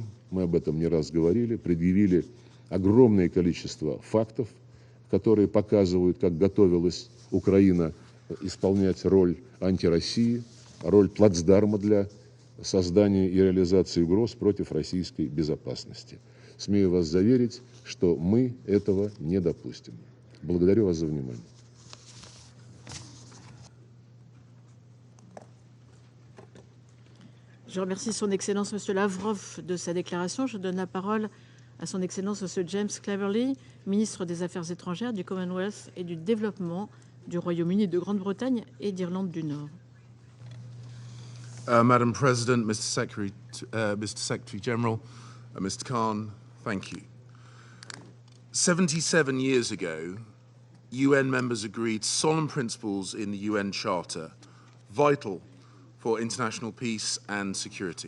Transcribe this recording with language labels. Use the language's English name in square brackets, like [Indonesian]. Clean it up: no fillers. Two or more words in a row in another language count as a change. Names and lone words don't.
[Russian] Мы об этом не раз говорили, предъявили огромное количество фактов, которые показывают, как готовилась Украина исполнять роль антироссии, роль плацдарма для создания и реализации угроз против российской безопасности. Смею вас заверить, что мы этого не допустим. Благодарю вас за внимание. [French] Je remercie son Excellence Monsieur Lavrov de sa déclaration. Je donne la parole à son Excellence Monsieur James Cleverly, ministre des Affaires étrangères du Commonwealth et du Développement du Royaume-Uni de Grande-Bretagne et d'Irlande du Nord. [English] Madam President, Mr. Secretary General, Mr. Khan, thank you. 77 years ago, UN members agreed solemn principles in the UN Charter, vital for international peace and security.